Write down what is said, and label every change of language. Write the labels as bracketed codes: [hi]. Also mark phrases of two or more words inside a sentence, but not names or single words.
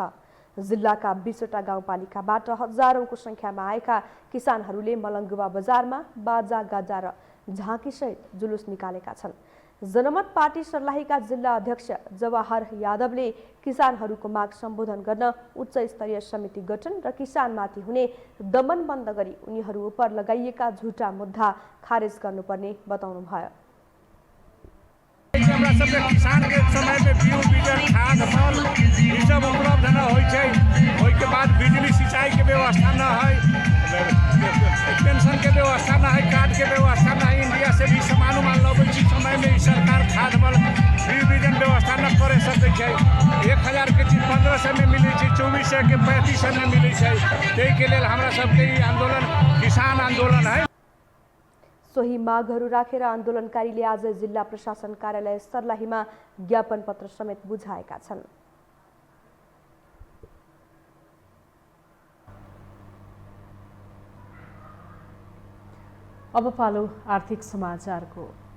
[ne] जिल्लाका 20वटा गाउँपालिकाबाट हजारौंको संख्यामा आएका किसानहरूले मलङ्गवा बजारमा बाजा गाजा र झाँकीसहित जुलुस निकालेका छन्। जनमत पार्टी सर्लाहीका जिल्ला अध्यक्ष जवाहर यादवले किसानहरूको माग सम्बोधन गर्न उच्च स्तरीय समिति गठन र किसानमाथि हुने दमन बन्द गरी उनीहरू उप लगाइएका झुटा मुद्दा खारेज गर्नुपर्ने बताउनुभयो। [mai] हमरा सबके किसान के समय में बीज बीजन खाद मल ई सब उपलब्ध न होइ छै। ओइ के बाद बिजली सिंचाई के व्यवस्था न है, पेंशन के व्यवस्था न है, कार्ड के व्यवस्था न है। इंडिया से भी सामान मान लबै छी समय में ई सरकार खाद मल बीज बीजन व्यवस्था न करे सकै छै। 1000 के चीज 1500 में मिलै छै, 2400 के 3500 में मिलै छै। तै के लेल हमरा सबके ई आन्दोलन किसान आन्दोलन है। [ne] सोही मागहरू राखेर आन्दोलनकारीले आज जिल्ला प्रशासन कार्यालय सर्लाहीमा ज्ञापन पत्र समेत बुझाएका छन्। अब पालो आर्थिक समाचारको।